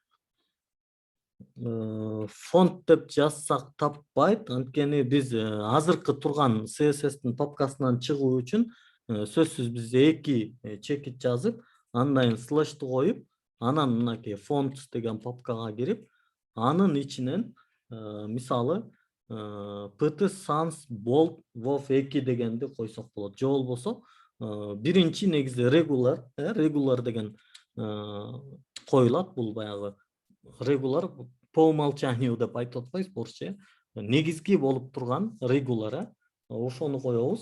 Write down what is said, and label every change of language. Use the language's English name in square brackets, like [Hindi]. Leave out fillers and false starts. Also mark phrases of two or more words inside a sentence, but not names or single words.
[Kyrgyz] Андан кийин фонд деп жазсак таппайт. Анткени биз азыркы турган CSS'тин папкасынан чыгуу үчүн сөзсүз биз эки чекит жазып, андан слэшти коюп, анан мынакей fonts деген папкага кирип, анын ичинен мисалы pt sans bold wov 2 дегенди койсок болот. Же болбосо биринчи негизи regular деген коюлат. Бул баягы regular [Russian] по умолчанию [Kyrgyz] деп айтып атпайбызбы орусча. Негизги болуп турган regular, ошону коебуз.